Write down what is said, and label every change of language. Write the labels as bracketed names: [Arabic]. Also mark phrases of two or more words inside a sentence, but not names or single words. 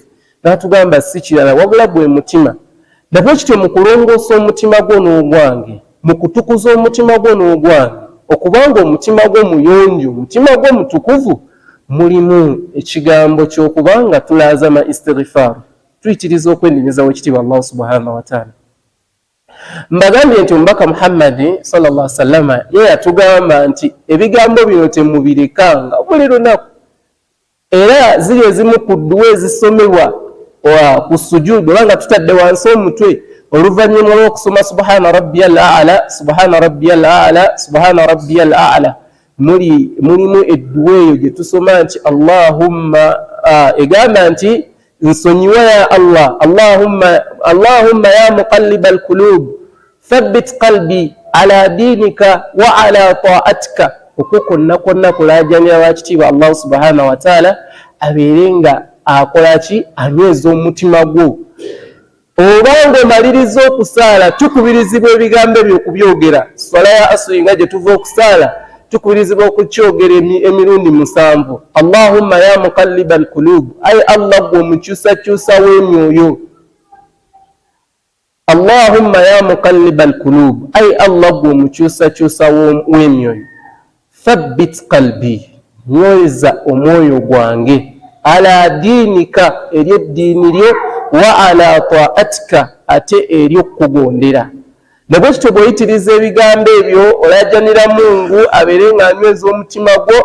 [Ganda] N'atugamba si kirala wabula gwe mutima. Nabwe kityo mu kulongoosa omutima gwo n'ogwange, mu kutukuza omutima gwo n'ogwange, okubanga omutima gwo muyonjo, omutima gwo mutukuvu, mulimu ekigambo ky'okubanga tulaazama istighfar, tuyitiriza okwenenyeza w'ekitiibwa [Arabic] الله سبحانه وتعالى. [Ganda] Mbagambye nti omubaka Muhammad [Arabic] صلى الله عليه وسلم [Ganda] ye yatugamba nti ebigambo bino temubirekanga buli lunaku, era ziri ezimu ku dduwa ezisomebwa ku sujudu, obanga tutadde wansi omutwe oluvannyuma lw'okusoma [Arabic] سبحان ربي الأعلى, سبحان ربي الأعلى, سبحان ربي الأعلى, [Ganda] mulimu edduwa eyo gye tusoma nti Allahumma, egamba nti nsonyiwa ya Allah, [Arabic] اللهم يا مقلب القلوب ثبت قلبي على دينك وعلى طاعتك. [Ganda] Okwo konna kulaajanira wakitiibwa [Arabic] الله سبحانه وتعالى [Ganda] abeerenga akola ki? Anyweza omutima gwo. Obanga omaliriza okusaala, tukubirizibwa ebigambo ebyo okubyogera. Swala ya asri nga gye tuva okusaala tukubirizibwa okukyogera emirundi 7. [Arabic] اللهم يا مقلب القلوب, [Ganda] ay Allah gwe omukyusakyusa w'emyoyo. [Arabic] اللهم يا مقلب القلوب, [Ganda] ay Allah gwe omukyusakyusa w'emyoyo. [Arabic] ثبت قلبي, [Ganda] nyweza omwoyo gwange, [Arabic] على دينك, [Ganda] eri eddiini lyo, [Arabic] وعلى طاعتك, [Ganda] ate eri okukugondera. Nabwe kityo bw'oyitiriza ebigambo ebyo olajanira Mungu abeere ng'anyweza omutima gwo.